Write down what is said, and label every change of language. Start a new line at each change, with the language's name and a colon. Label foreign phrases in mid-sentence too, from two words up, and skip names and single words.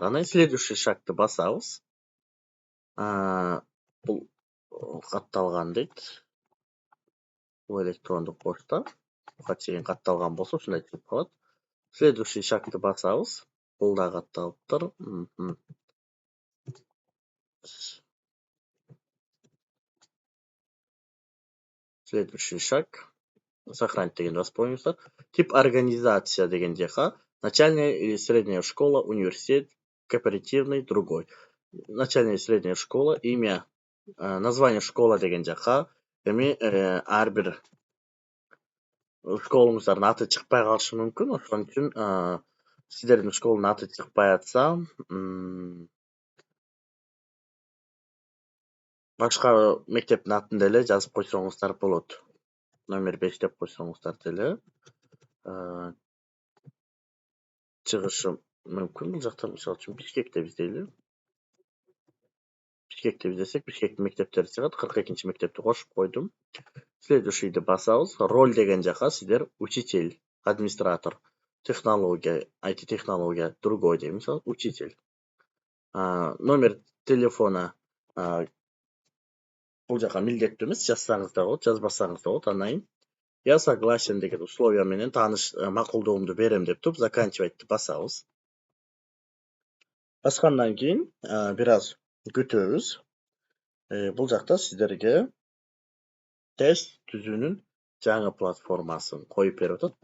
Kyrgyz: Анан
Russian: следующий шагты
Kyrgyz: басабыз. Бул катталган дейт. Бул электрондук почта. Буга чейин катталган болсо ушундай чыгып калат.
Russian: Следующий шагты
Kyrgyz: басабыз. Бул да катталыптыр.
Russian: Следующий шаг. Сохранить
Kyrgyz: дегенди басып коюңуздар.
Russian: Тип организация
Kyrgyz: деген жака
Russian: начальная или средняя школа, университет, кооперативный, другой. Начальная и средняя школа, имя, название школа
Kyrgyz: деген жака эми ар бир школуңуздардын аты чыкпай калышы мүмкүн. Ошон үчүн сиздердин школдун аты чыкпай атса, башка мектептин атын деле жазып койсоңуздар болот. Номер 5 деп койсоңуздар деле чыгышы мүмкүн. Бул жакта мисалы үчүн Бишкек деп издейли. Бишкек деп издесек, Бишкектин мектептери чыгат. 42-нчи мектепти кошуп койдум. Следующийди басабыз. Роль деген жака сиздер
Russian: учитель, администратор, технология, IT-технология, другой
Kyrgyz: дейм, мисалы, учитель.
Russian: Номер телефона
Kyrgyz: бул жака милдеттүү эмес, жазсаңыз да болот, жазбасаңыз да болот. Андан кийин
Russian: я согласен
Kyrgyz: деген условия менен тааныш макулдугумду берем деп туруп заканчивать басабыз. Баскандан кийин бир аз күтөбүз. Бул жакта сиздерге тест түзүүнүн жаңы платформасын коюп берип атат.